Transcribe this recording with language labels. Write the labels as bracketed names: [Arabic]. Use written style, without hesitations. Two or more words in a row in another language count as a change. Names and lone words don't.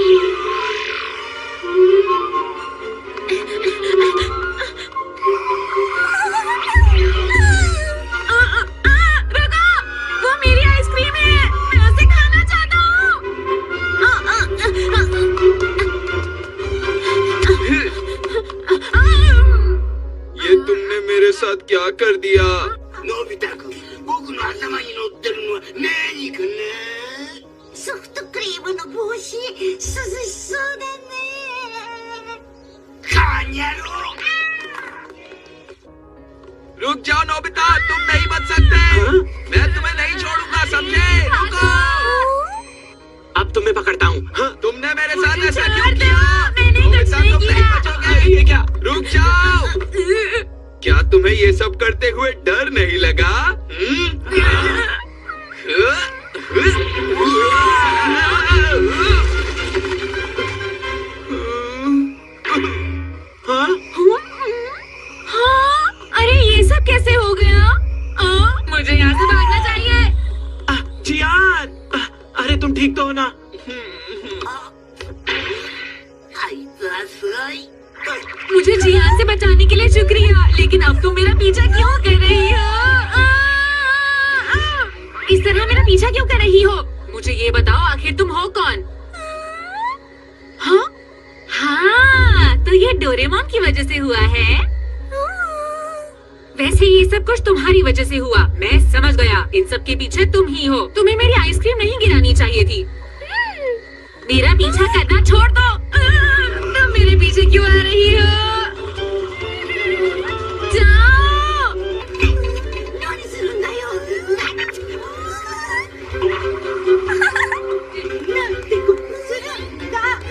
[Hindi] वो मेरी आइसक्रीम है, मैं उसे खाना चाहता हूँ। ये तुमने मेरे साथ क्या कर दिया? [Japanese] のび太くん、僕の頭に乗ってるのは何かな？ソフトクリームの帽子、涼しそうだね。カニャロウ。 [Hindi] रुक जाओ नोबिता, तुम नहीं बच सकते। मैं तुम्हें नहीं छोड़ूंगा, समझे? रुको। अब तुम्हें पकड़ता हूँ। हाँ? तुमने मेरे साथ ऐसा क्यों किया? मैंने कुछ नोबिता, नहीं तुम नहीं किया। बचोगे। ये क्या? रुक जाओ। क्या तुम्हें ये सब करते हुए डर नहीं लगा? हाँ? हाँ, अरे ये सब कैसे हो गया? मुझे यहाँ से भागना चाहिए। जियान, अरे तुम ठीक तो हो ना? [Japanese] あいつはすごい。 [Hindi] मुझे जियान से बचाने के लिए शुक्रिया, लेकिन अब तुम मेरा पीछा क्यों कर रही हो? इस तरह मेरा पीछा क्यों कर रही हो? मुझे ये बताओ, आखिर तुम हो कौन? हाँ? हाँ, तो ये डोरेमोन की वजह से हुआ है। वैसे ये सब कुछ तुम्हारी वजह से हुआ, मैं समझ गया। इन सब के पीछे तुम ही हो। तुम्हें मेरी आइसक्रीम नहीं गिरानी चाहिए थी। मेरा पीछा करना छोड़ दो। तुम मेरे पीछे क्यों आ रही हो? जाओ। [Japanese] 何するんだよ。なんてことするんだ。